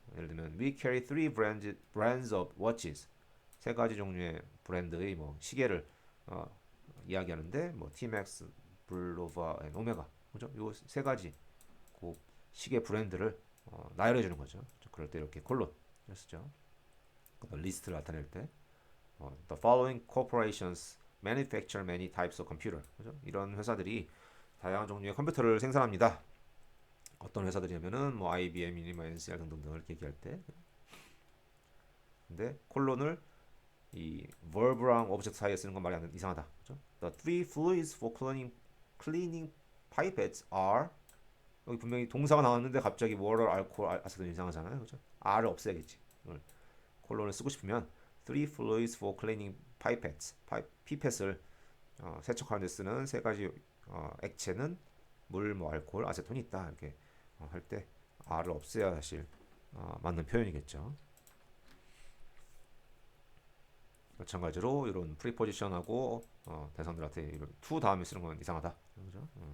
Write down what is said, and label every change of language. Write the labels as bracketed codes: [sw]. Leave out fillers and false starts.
[ko] 예를 들면 [en] we carry three brands of watches [ko] 세 가지 종류의 브랜드의 뭐 시계를 어, 이야기하는데 뭐 Timex, Bulova, Omega 그죠? 요 세 가지 그 시계 브랜드를 나열해 주는 거죠. 그럴 때 이렇게 콜론 쓰죠. 리스트를 나타낼 때 [en] The following corporations manufacture many types of computer. [ko] 그죠? 이런 회사들이 다양한 종류의 컴퓨터를 생산합니다. 어떤 회사들이냐면은 뭐 IBM이니 뭐 NCR 등등 이렇게 얘기할 때. 근데 콜론을 이 verb랑 object 사이에 쓰는 건 말이 안 이상하다. 그죠? [en] The three fluids for cleaning pipettes are [ko] 여기 분명히 동사가 나왔는데 갑자기 water, alcohol, 아세톤 이상하잖아요. 그죠? R을 없애야겠지. 콜론을 쓰고 싶으면 [en] three fluids for cleaning pipettes. [ko] 피펫을 세척하는 데 쓰는 세 가지 액체는 물, 뭐 알코올, 아세톤이 있다. 이렇게 할 때 R을 없애야 사실 맞는 표현이겠죠. 마찬가지로 이런 프리포지션하고 대상들한테 이런 to 다음에 쓰는 건 이상하다. 그죠?